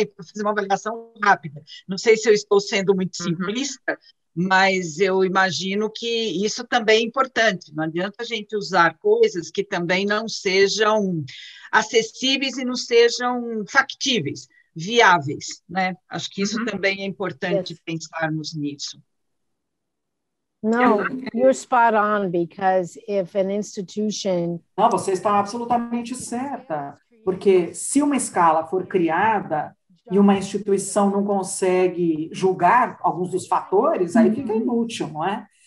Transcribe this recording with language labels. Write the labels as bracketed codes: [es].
[pt] Para fazer uma avaliação rápida. Não sei se eu estou sendo muito simplista, mas eu imagino que isso também é importante. Não adianta a gente usar coisas que também não sejam acessíveis e não sejam factíveis, viáveis, né? Acho que isso também é importante pensarmos nisso. [en] No, you're spot on, because if an institution... [pt] Não, você está absolutamente certa, porque se uma escala for criada e uma instituição não consegue julgar alguns dos fatores, aí fica inútil, não é?